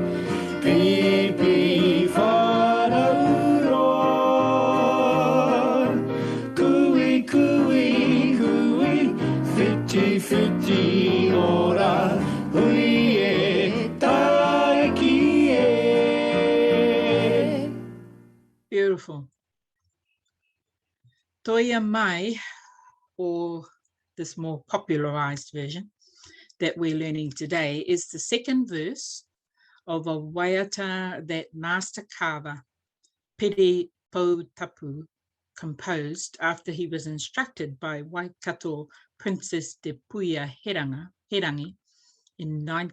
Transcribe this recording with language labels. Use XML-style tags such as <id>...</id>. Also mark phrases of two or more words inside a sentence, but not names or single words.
<mi>Pipi wharauroa, kui, kui, kui, whiti, whiti ora, hui e taiki e.</mi> <en>Beautiful. Toia mai, or this more popularized version that we're learning today, is the second verse of a waiata that Master Kava, Piri Pou Tapu, composed after he was instructed by Waikato Princess Te Puia Herangi in</en>